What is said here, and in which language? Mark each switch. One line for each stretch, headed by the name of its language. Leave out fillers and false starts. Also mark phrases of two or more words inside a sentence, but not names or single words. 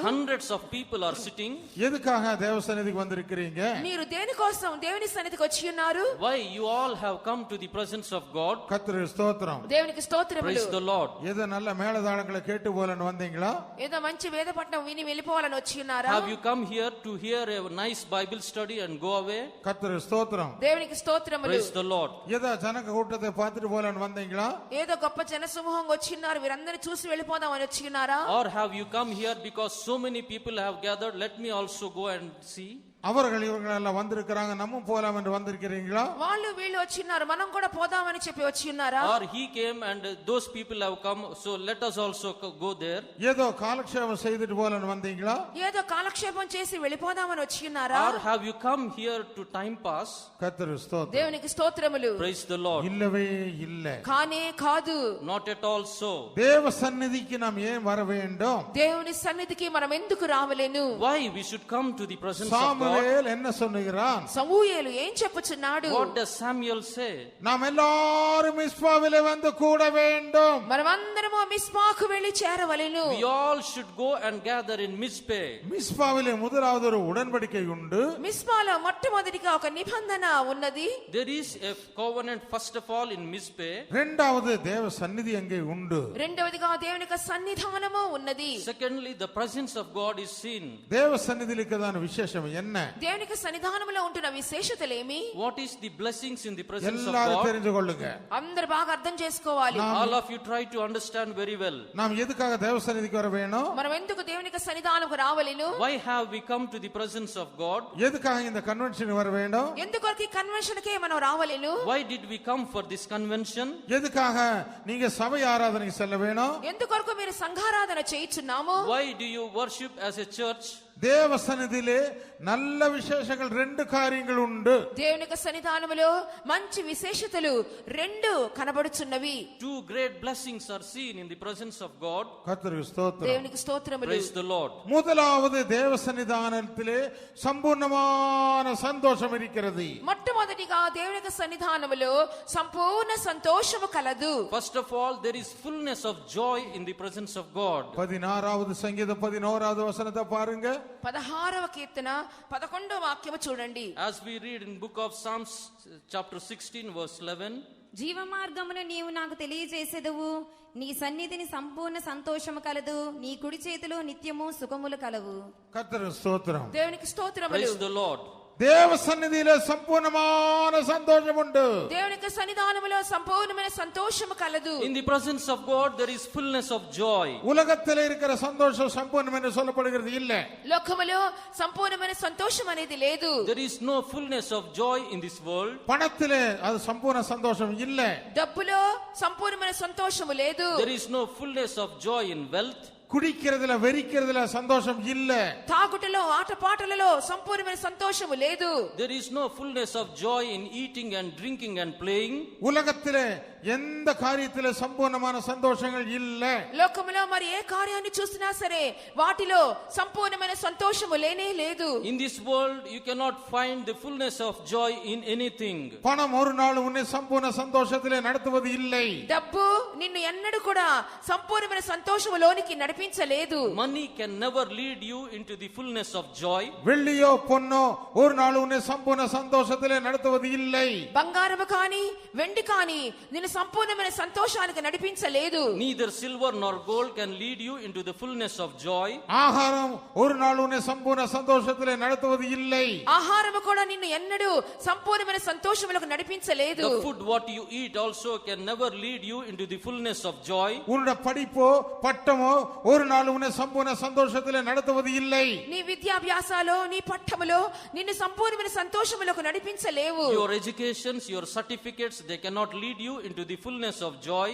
English: Hundreds of people are sitting.
Tamil: எதுக்காக தேவ சந்நிதிக்கு வந்திருக்கிறீங்க?
Telugu: మీరు దేని కోసం దేవుని సన్నిధికి వచ్చి ఉన్నారు?
English: Why you all have come to the presence of God?
Tamil: கர்த்தருக்கு ஸ்தோத்திரம்.
Telugu: దేవునికి స్తోత్రములు.
English: Praise the Lord.
Tamil: ஏதோ நல்ல மேலதாளங்களை கேட்டு போலன்னு வந்தீங்களா?
Telugu: ఏదో మంచి వేదపట్నం విని వెళ్ళిపోవాలని వచ్చి ఉన్నారా?
English: Have you come here to hear a nice Bible study and go away?
Tamil: கர்த்தருக்கு ஸ்தோத்திரம்.
Telugu: దేవునికి స్తోత్రములు.
English: Praise the Lord.
Tamil: ஏதோ ஜனக கூட்டத்தை பார்த்துட்டு போலன்னு வந்தீங்களா?
Telugu: ఏదో గొప్ప జన సమూహం వచ్చి ఉన్నారు, వీరందరినీ చూసి వెళ్ళిపోదామని వచ్చి ఉన్నారా?
English: Or have you come here because so many people have gathered, let me also go and see?
Tamil: அவர்கள் இவர்கள் எல்லாம் வந்திருக்கிறாங்க, நம்ம போலாம் என்று வந்திருக்கிறீங்களா?
Telugu: వాళ్ళు వీళ్ళు వచ్చి ఉన్నారు, మనం కూడా పోదామని చెప్పి వచ్చి ఉన్నారా?
English: Or he came and those people have come, so let us also go there?
Tamil: ஏதோ காலக்ஷேபம் செய்துட்டு போலன்னு வந்தீங்களா?
Telugu: ఏదో కాలక్షేపం చేసి వెళ్ళిపోదామని వచ్చి ఉన్నారా?
English: Or have you come here to time pass?
Tamil: கர்த்தருக்கு ஸ்தோத்திரம்.
Telugu: దేవునికి స్తోత్రములు.
English: Praise the Lord.
Tamil: இல்லவே இல்லை.
Telugu: కానే కాదు.
English: Not at all so.
Tamil: தேவ சந்நிதிக்கு நாம் ஏன் வர வேண்டும்?
Telugu: దేవుని సన్నిధికి మనం ఎందుకు రావలేను?
English: Why we should come to the presence of God?
Tamil: சாமுவேல் என்ன சொல்லுகிறான்?
Telugu: సమూయేలు ఏం చెప్పుచున్నాడు?
English: What does Samuel say?
Tamil: நாம் எல்லாரும் மிஸ்பாவிலே வந்து கூட வேண்டும்.
Telugu: మనమందరము మిస్పాకు వెళ్ళి చేరవలెను.
English: We all should go and gather in Mizpeh.
Tamil: மிஸ்பாவிலே முதலாவது ஒரு உடன்படிக்கை உண்டு.
Telugu: మిస్పాలో మొట్టమొదటిగా ఒక నిబంధన ఉన్నది.
English: There is a covenant first of all in Mizpeh.
Tamil: இரண்டாவது தேவ சந்நிதி அங்கே உண்டு.
Telugu: రెండవదిగా దేవుని యొక్క సన్నిధానము ఉన్నది.
English: Secondly, the presence of God is seen.
Tamil: தேவ சந்நிதியில் இருக்கிறதான விசேஷம் என்ன?
Telugu: దేవుని యొక్క సన్నిధానములో ఉంటున్న విశేషతలేమి?
English: What is the blessings in the presence of
Tamil: எல்லாரும்
English: God?
Tamil: தெரிந்து கொள்ளுங்க.
Telugu: అందరూ బాగా అర్థం చేసుకోవాలి.
English: All of you try to understand very well.
Tamil: நாம் எதுக்காக தேவ சந்நிதிக்கு வர வேணும்?
Telugu: మనం ఎందుకు దేవుని యొక్క సన్నిధానముకు రావలెను?
English: Why have we come to the presence of God?
Tamil: எதுக்காக இந்த கன்வென்ஷன் வர வேண்டும்?
Telugu: ఎందుకొరకు ఈ కన్వెన్షన్ కే మనం రావలెను?
English: Why did we come for this convention?
Tamil: எதுக்காக நீங்க சபை ஆராதனைக்கு செல்ல வேணும்?
Telugu: ఎందుకొరకు మీరు సంఘారాధన చేయుచున్నాము?
English: Why do you worship as a church?
Tamil: தேவ சந்நிதியிலே நல்ல விசேஷங்கள் ரெண்டு காரியங்கள் உண்டு.
Telugu: దేవుని యొక్క సన్నిధానములో మంచి విశేషతలు రెండు కనబడుచున్నవి.
English: Two great blessings are seen in the presence of God.
Tamil: கர்த்தருக்கு ஸ்தோத்திரம்.
Telugu: దేవునికి స్తోత్రములు.
English: Praise the Lord.
Tamil: முதலாவது தேவ சன்னிதானத்திலே சம்பூர்ணமான சந்தோஷம் இருக்கிறது.
Telugu: మొట్టమొదటిగా దేవుని యొక్క సన్నిధానములో సంపూర్ణ సంతోషము కలదు.
English: First of all, there is fullness of joy in the presence of God.
Tamil: 16வது சங்கீதம் 11வது வசனத்தை பாருங்க.
Telugu: 16వ కీర్తన 11వ వాక్యము చూడండి.
English: As we read in book of Psalms chapter 16 verse 11,
Telugu: జీవమార్గమును నీవు నాకు తెలియజేసేదవు, నీ సన్నిధిని సంపూర్ణ సంతోషము కలదు, నీ కుడి చేతిలో నిత్యము సుఖములు కలవు.
Tamil: கர்த்தருக்கு ஸ்தோத்திரம்.
Telugu: దేవునికి స్తోత్రములు.
English: praise the Lord.
Tamil: தேவ சந்நிதியிலே சம்பூர்ணமான சந்தோஷம் உண்டு.
Telugu: దేవుని యొక్క సన్నిధానములో సంపూర్ణమైన సంతోషము కలదు.
English: In the presence of God there is fullness of joy.
Tamil: உலகத்தில் இருக்கிற சந்தோஷம் சம்பூர்ணம் என்று சொல்லப்படுகிறது இல்ல.
Telugu: లోకములో సంపూర్ణమైన సంతోషం అనేది లేదు.
English: There is no fullness of joy in this world.
Tamil: பணத்திலே அது சம்பூர்ண சந்தோஷம் இல்ல.
Telugu: డబ్బులో సంపూర్ణమైన సంతోషము లేదు.
English: There is no fullness of joy in wealth.
Tamil: குடிக்கிறதுல வெறிக்கிறதுல சந்தோஷம் இல்ல.
Telugu: తాగుటలో ఆటపాటలలో సంపూర్ణమైన సంతోషము లేదు.
English: There is no fullness of joy in eating and drinking and playing.
Tamil: உலகத்திலே எந்த காரியத்திலே சம்பூர்ணமான சந்தோஷங்கள் இல்ல.
Telugu: లోకములో మరి ఏ కార్యాన్ని చూసినా సరే వాటిలో సంపూర్ణమైన సంతోషము లేనే లేదు.
English: In this world you cannot find the fullness of joy in anything.
Tamil: பணம் ஒரு நாள் உன்னை சம்பூர்ண சந்தோஷத்திலே நடத்துவது இல்லை.
Telugu: డబ్బు నిన్ను ఎన్నడూ కూడా సంపూర్ణమైన సంతోషములోనికి నడిపించలేదు.
English: Money can never lead you into the fullness of joy.
Tamil: வெள்ளியோ பொன்னோ ஒரு நாள் உன்னை சம்பூர்ண சந்தோஷத்திலே நடத்துவது இல்லை.
Telugu: బంగారము కానీ వెండి కానీ నిన్ను సంపూర్ణమైన సంతోషానికి నడిపించలేదు.
English: Neither silver nor gold can lead you into the fullness of joy.
Tamil: ஆகாரம் ஒரு நாள் உன்னை சம்பூர்ண சந்தோஷத்திலே நடத்துவது இல்லை.
Telugu: ఆహారము కూడా నిన్ను ఎన్నడూ సంపూర్ణమైన సంతోషములకు నడిపించలేదు.
English: The food what you eat also can never lead you into the fullness of joy.
Tamil: உன்னுடைய படிப்போ பட்டமோ ஒரு நாள் உன்னை சம்பூர்ண சந்தோஷத்திலே நடத்துவது இல்லை.
Telugu: నీ విద్యాభ్యాసాలో నీ పట్టములో నిన్ను సంపూర్ణమైన సంతోషములకు నడిపించలేవు.
English: Your educations, your certificates, they cannot lead you into the fullness of joy.